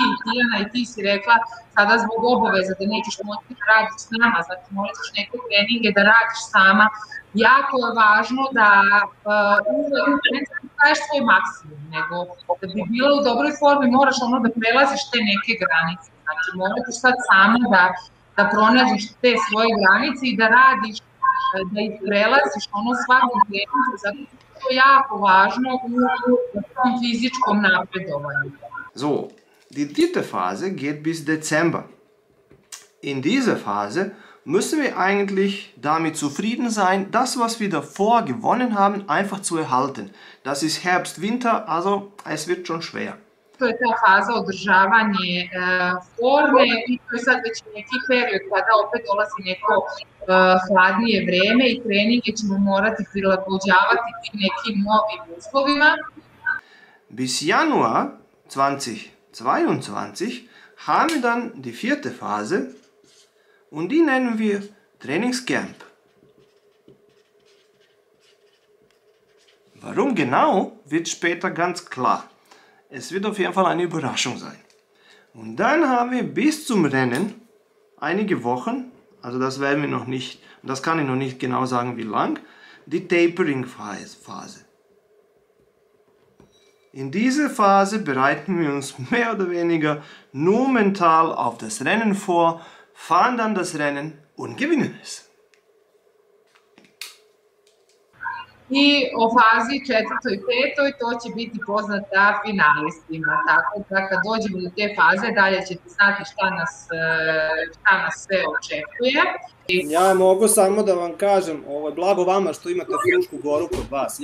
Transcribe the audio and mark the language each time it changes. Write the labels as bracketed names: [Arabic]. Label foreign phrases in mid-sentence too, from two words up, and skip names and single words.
[Serbian] i Tijana, i ti si rekla sada zbog obaveza da nećeš moći da radiš s nama, znači morat ćeš neke treninge da radiš sama, jako je važno da uvek ne daješ svoj maksimum, nego da bi bila u dobroj formi moraš ono da prelaziš te neke granice, znači morat ćeš sad sama da pronađeš te svoje granice i da radiš, da ih prelaziš ono svakom treningu, zato što je jako važno u tom fizičkom napredovanju. [German] So, die dritte Phase geht bis Dezember. In dieser Phase müssen wir eigentlich damit zufrieden sein, das, was wir davor gewonnen haben, einfach zu erhalten. Das ist Herbst, Winter, also es wird schon schwer. [Serbian] To je ta faza održavanje forme i to je sad već neki period kada opet dolazi neko hladnije vreme i treninge ćemo morati prilagođavati tim nekim novim uslovima. [German] Bis Januar 2022 haben wir dann die vierte Phase und die nennen wir Trainingscamp. Warum genau, wird später ganz klar. Es wird auf jeden Fall eine Überraschung sein. Und dann haben wir bis zum Rennen einige Wochen, also das werden wir noch nicht, das kann ich noch nicht genau sagen wie lang, die Tapering-Phase. In dieser Phase bereiten wir uns mehr oder weniger nur mental auf das Rennen vor, fahren dann das Rennen und gewinnen es. [Serbian] I o fazi 4. i 5. to će biti poznata finalistima, tako da kad dođemo do te faze dalje ćete znati šta nas sve očekuje. Ja mogu samo da vam kažem, blago vama što imate Frušku goru kod vas.